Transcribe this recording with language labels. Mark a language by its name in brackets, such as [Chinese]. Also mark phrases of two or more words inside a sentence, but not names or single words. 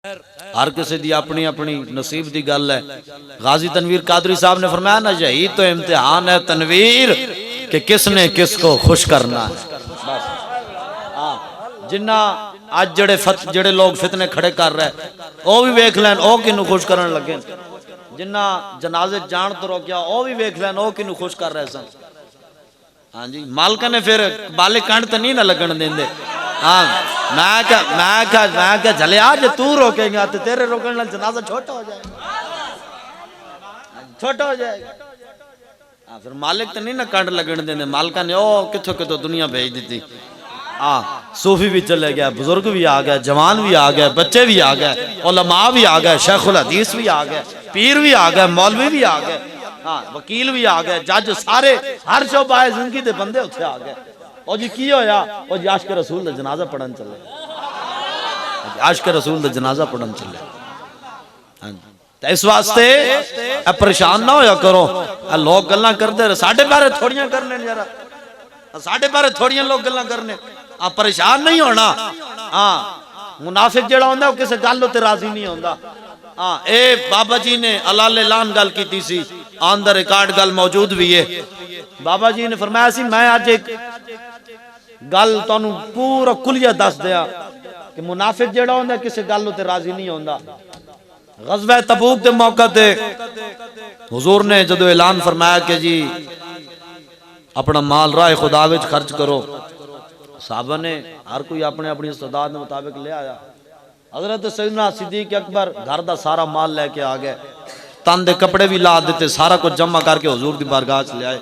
[Punjabi] ہر کسی دی اپنی اپنی نصیب دی گل ہے۔ غازی تنویر قادری صاحب نے فرمایا نا، [Urdu] یہی تو امتحان ہے تنویر کہ کس نے کس کو خوش کرنا ہے۔ [Punjabi] بس جنہ آج جڑے لوگ فتنے کھڑے کر رہے او بھی ویکھ لین او کنوں خوش کرن لگے، جنہ جنازے جان تو روکیا او بھی ویکھ لین او کنوں خوش کر رہے سن۔ ہاں جی، مالکہ نے پھر بالے کنڈ تے نہیں نہ لگن دیندے۔ ہاں میں کہا جھلے آج تو روکے گا تو تیرے روکن نال جنازہ چھوٹا ہو جائے گا، چھوٹا ہو جائے گا۔ پھر مالک تے نہیں نہ کنڈ لگن دیندے، مالکہ نے او کتھوں کتھوں دنیا بھیج دیتی۔ صوفی بھی چلے گیا، بزرگ بھی آ گئے، جوان بھی آ گئے، بچے بھی آ گئے، علماء بھی آ گئے، شیخ الحدیث بھی آ گئے، پیر بھی آ گئے، مولوی بھی آ گئے، وکیل بھی آ گئے، جج، سارے ہر شعبہ زندگی دے بندے اتھے آ گئے۔ اور جی کی ہویا؟ اور جی عاشق رسول دا جنازہ پڑھن چلے، عاشق رسول دا جنازہ پڑھن چلے۔ اس واسطے پریشان نہ ہویا کرو، لوگ گلاں کردے رہے، ساڈے بارے تھوڑیاں کرنے ذرا، ساڈے بارے تھوڑیاں لوگ گلاں کرنے، پریشان نہیں ہونا۔ منافق جڑا ہوندا وہ کسے گل تے راضی نہیں ہوندا۔ اے بابا جی نے علال اعلان گل کیتی سی، آن دا ریکارڈ گل موجود بھی ہے۔ بابا جی نے فرمایا سی میں آج ایک گل تانوں پورا کلیہ دس دیا کہ منافق جڑا ہوندا کسے گل تے راضی نہیں ہوندا۔ غزوہ تبوک دے موقع تے حضور نے جدو اعلان فرمایا کہ جی اپنا مال راہ خدا وچ خرچ کرو، صحابہ نے ہر کوئی اپنے اپنی [Urdu] استعداد کے مطابق [Punjabi] لے آیا۔ حضرت سیدنا صدیق اکبر گھر دا سارا مال لے کے آ گئے، تن دے کپڑے بھی لا دیتے، سارا کچھ جمع کر کے حضور دی بارگاہ لے آئے۔